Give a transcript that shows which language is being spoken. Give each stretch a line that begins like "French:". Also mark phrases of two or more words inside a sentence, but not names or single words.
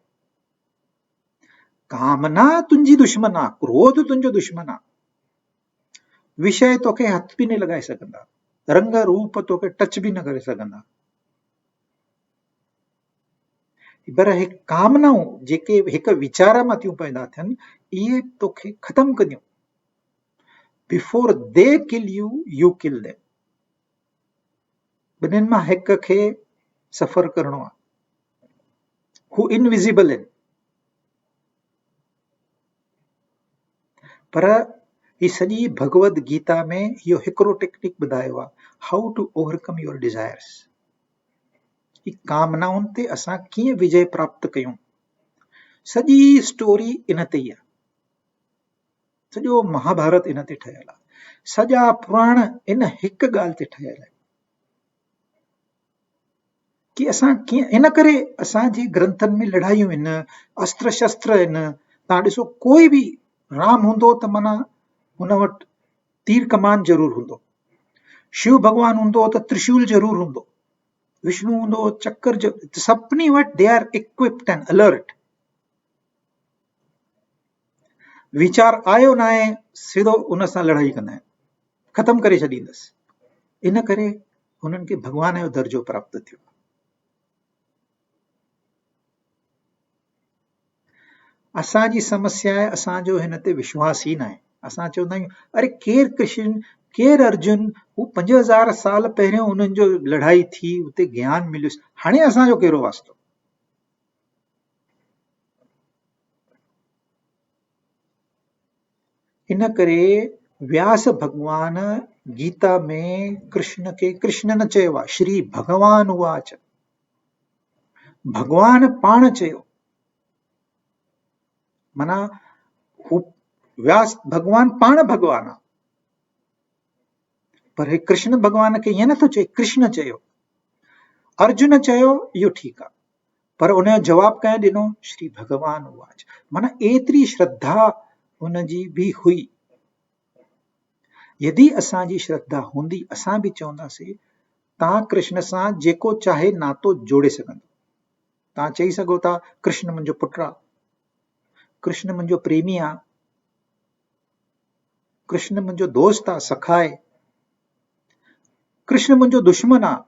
Sindhi: कामना तुंहिंजी दुश्मन आहे, क्रोध तुंहिंजो दुश्मन आहे। विषय तोखे हथ बि न लॻाए सघंदा, रंग रूप तोखे टच बि न करे सघंदा। पर हे कामनाऊं जेके हिकु वीचार मां थियूं पैदा थियनि, इहे तोखे ख़तमु कंदियूं।
English: Before they kill you, you kill them.
Sindhi: ॿिन्हिनि मां हिक खे सफ़र करणो आहे, हू इनविजिबल आहिनि। पर ही सॼी भगवद गीता में इहो हिकिड़ो टेक्निक ॿुधायो आहे,
English: How to overcome your desires.
Sindhi: ही कामनाउनि ते असां कीअं विजय प्राप्त कयूं, सॼी स्टोरी इन ते ई आहे। सॼो महाभारत इन ते ठहियल आहे, सॼा पुराण इन हिकु ॻाल्हि ते ठहियल आहे कि असां कीअं। इन करे असांजे ग्रंथनि में लड़ायूं आहिनि, अस्त्र शस्त्र आहिनि। तव्हां ॾिसो, कोई बि राम हूंदो त माना हुन वटि तीर कमान ज़रूर हूंदो, शिव भॻवान हूंदो त त्रिशूल ज़रूर हूंदो, विष्णु हूंदो चक्कर, सभिनी वटि
English: they are equipped and alert.
Sindhi: वीचार आयो न आहे, सिधो उन सां लड़ाई कंदा आहिनि, ख़तमु करे छॾींदसि। इन करे हुननि खे भॻवान जो दर्जो प्राप्त थियो। असांजी समस्या आहे, असांजो हिन ते विश्वास ई न आहे। असां चवंदा आहियूं, अरे केरु कृष्ण, केरु अर्जुन, हू 5000 साल पहिरियों उन्हनि जो लड़ाई थी, उते ज्ञान मिलियुसि, हाणे असांजो कहिड़ो वास्तो। इन करे व्यास भगवान गीता में कृष्ण खे कृष्ण न चयो आहे,
Sanskrit: श्री भगवान उवाच।
Sindhi: भगवान पाण चयो, माना हू व्यास भगवान पाण भगवान आहे। पर हे कृष्ण भगवान खे ईअं नथो चए, कृष्ण चयो। अर्जुन चयो, इहो ठीकु आहे, पर उनजो जवाब कंहिं ॾिनो,
Sanskrit: श्री भगवान उवाच।
Sindhi: माना एतिरी श्रद्धा हुनजी बि हुई। यदि असांजी श्रद्धा हूंदी, असां बि चवंदासीं तव्हां कृष्ण सां जेको चाहे नातो जोड़े सघंदो। तव्हां चई सघो था, कृष्ण मुंहिंजो पुटु आहे, कृष्ण मुंहिंजो प्रेमी आहे, कृष्ण मुंहिंजो दोस्त आहे, सखा आहे, कृष्ण मुंहिंजो दुश्मन आहे।